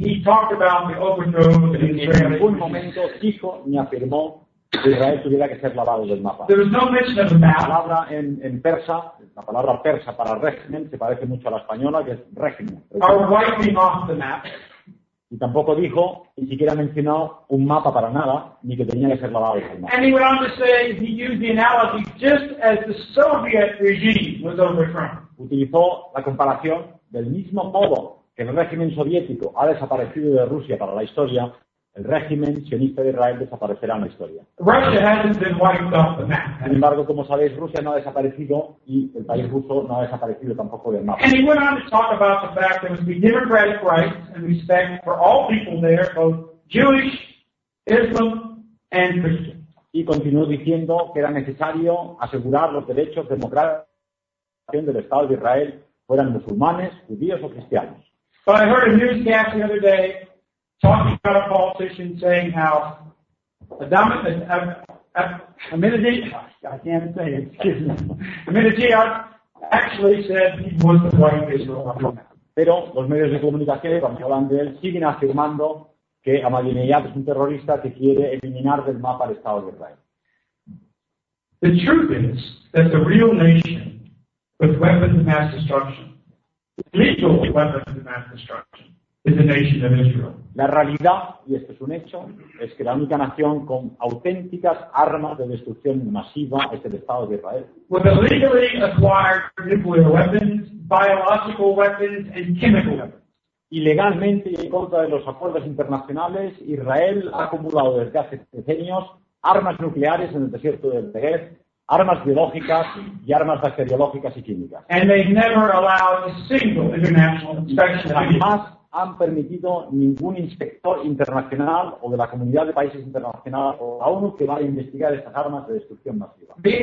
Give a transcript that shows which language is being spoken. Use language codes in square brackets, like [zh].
[en] He talked about the overthrow of the Israeli regime. [es] En ningún momento dijo ni afirmó que Israel tuviera que ser lavado del mapa. [en] There was no mention of the map. [es] La palabra en persa, la palabra persa para régimen, se parece mucho a la española, que es régimen. [en] Or wiping off the map. [es] Y tampoco dijo, ni siquiera mencionó un mapa para nada, ni que tenía que ser lavado del mapa. [en] And he went on to say he used the analogy just as the Soviet regime was overthrown. [es] Utilizó la comparación del mismo modo que el régimen soviético ha desaparecido de Rusia para la historia. El régimen sionista de Israel desaparecerá en la historia. [en] Russia hasn't been wiped off the map. [es] Sin embargo, como sabéis, Rusia no ha desaparecido y el país ruso no ha desaparecido tampoco del mapa. [en] And he went on to talk about the fact that there would be democratic rights and respect for all people there, both Jewish, Islam, and Christian. [es] Y continuó diciendo que era necesario asegurar los derechos democráticos del Estado de Israel, fueran musulmanes, judíos o cristianos. [en] But I heard a newscast the other day talking about a politician saying how Aminadiyat actually said he was the right Israel. [es] Pero los medios de comunicación, cuando hablan de él, siguen afirmando que Ahmadinejad es un terrorista que quiere eliminar del mapa el Estado de Israel. [en] The truth is that the real nation with weapons of mass destruction, legal weapons of mass destruction, is the nation of Israel. [es] La realidad, y esto es un hecho, es que la única nación con auténticas armas de destrucción masiva es el Estado de Israel. [en] With the legally acquired nuclear weapons, biological weapons, and chemical weapons. [es] Ilegalmente y en contra de los acuerdos internacionales, Israel ha acumulado desde hace decenios armas nucleares en el desierto del Negev, armas biológicas y armas bacteriológicas y químicas. [en] And they've never allowed a single international inspection. [es] Además, han permitido ningún inspector internacional o de la comunidad de países internacionales o la ONU que vaya a investigar estas armas de destrucción masiva.